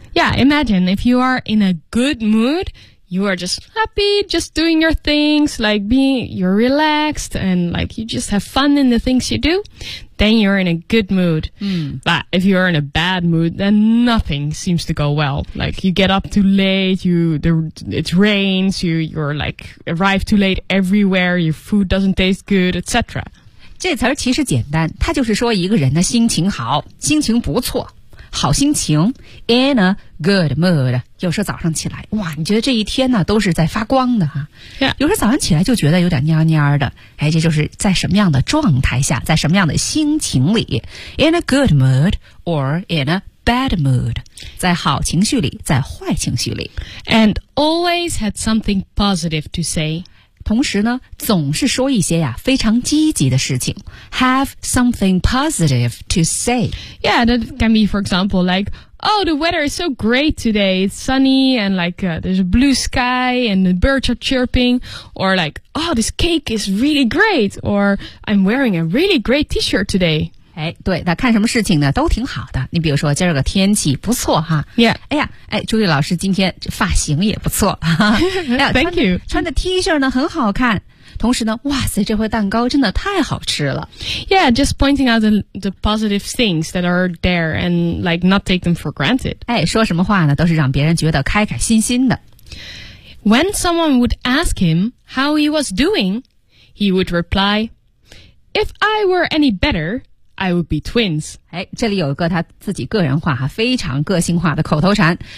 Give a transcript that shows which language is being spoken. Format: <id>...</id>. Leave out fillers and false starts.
<en>Yeah, imagine if you are in a good moodYou are just happy, just doing your things, like being, you're relaxed, and like you just have fun in the things you do, then you're in a good mood.、 Mm. But if you're in a bad mood, then nothing seems to go well. Like you get up too late, it rains, you're like arrive too late everywhere, your food doesn't taste good, etc.</en> <zh>这词儿其实简单，它就是说一个人的心情好，心情不错。好心情</zh> <en>in a good mood</en> <zh>有时候早上起来哇你觉得这一天呢都是在发光的哈、</zh> <en>yeah.</en> <zh>有时候早上起来就觉得有点蔫蔫的哎，这就是在什么样的状态下在什么样的心情里</zh> <en>in a good mood or in a bad mood</en> <zh>在好情绪里在坏情绪里</zh> <en>and always had something positive to say</en> <zh>同时呢总是说一些呀非常积极的事情</zh> <en>have something positive to say yeah that can be for example like Oh, the weather is so great today. It's sunny and like, there's a blue sky and the birds are chirping. Or like, oh, this cake is really great. Or I'm wearing a really great t-shirt today.</en> <zh>哎，对，那看什么事情呢都挺好的。你比如说今儿个天气不错哈。</zh> <en>Yeah.</en> <zh>哎呀，哎，朱莉老师今天发型也不错。</zh> <en>Thank you.</en> <zh>穿的 t-shirt 呢很好看。同时呢，哇塞，这回蛋糕真的太好吃了。</zh> <en>Yeah, just pointing out the positive things that are there and like not take them for granted.</en> <zh>哎，说什么话呢，都是让别人觉得开开心心的。</zh> <en>When someone would ask him how he was doing, he would reply, If I were any better, I would be twins.</en> <zh>哎，这里有一个他自己个人化哈，非常个性化的口头禅。</zh>